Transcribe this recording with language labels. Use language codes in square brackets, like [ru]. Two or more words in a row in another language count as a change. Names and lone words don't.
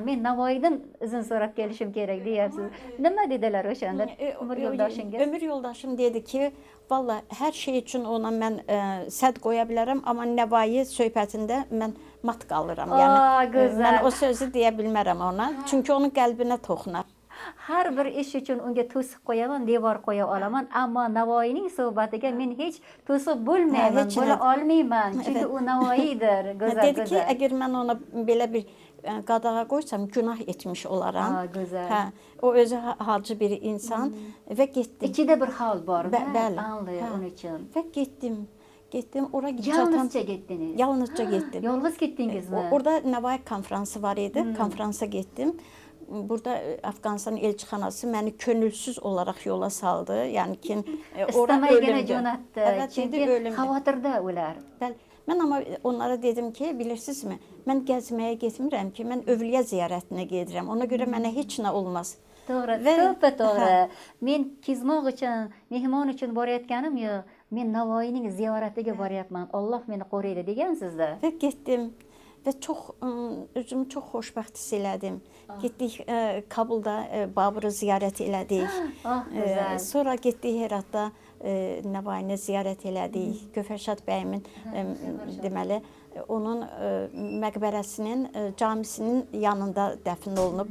[uz] Mən Navaidən izin sorab gəlişim kerak deyərsiniz. [az] Nə dedilər o şanda? Ömür yoldaşınız? Ömür yoldaşım dedi ki, valla hər şey üçün ona mən səd qoya bilərəm, amma Nəvai söhbətində mən mat qalıram. Yəni mən o sözü deyə bilmərəm ona. Çünki onun qəlbinə toxunar. [uz] Har bir ish uchun unga to'siq qo'yaman, devor qo'ya olaman, ammo Navoiyning suhbatiga men hech to'siq bo'lmayman, bo'la olmayman. Chunki u Navoiydir, go'zal. [az] Dedi ki, əgər mən ona belə bir qadağa qoysam, günah etmiş olaram. Gözəl. O özü halcı bir insan və getdim. İçində bir hal var, bəli. Anlayır onun üçün. Və getdim, ora Yalnızca getdiniz? Yalnızca getdim. Yalnız getdinizmi? Orada Nəvai konfransı var idi, konfransa getdim. Burada Afqanistan elçixanası məni könülsüz olaraq yola saldı. Yəni ki, ora ölümdür. [uz] Çünki xavotirdə ular. [az] Bəli. Mən amma onlara dedim ki, bilirsinizmi, mən gəzməyə getmirəm ki, mən övliya ziyarətinə gedirəm. Ona görə mənə heç nə olmaz. [uz] To'g'ri, to'g'ri. Men kezmoq uchun, mehmon uchun borayotganim yo'q. men Navoiyning ziyoratiga boryapman, Alloh meni qo'raydi degansizda. [az] Və getdim və çox özümü çox xoşbəxt hiss elədim. Getdik Kabulda Babırı ziyarət elədik. Ah, gözəl. Sonra getdik Heratda Navaini ziyarət elədik. Göfərşad bəyimin deməli onun məqbərəsinin, camisinin yanında dəfn olunub.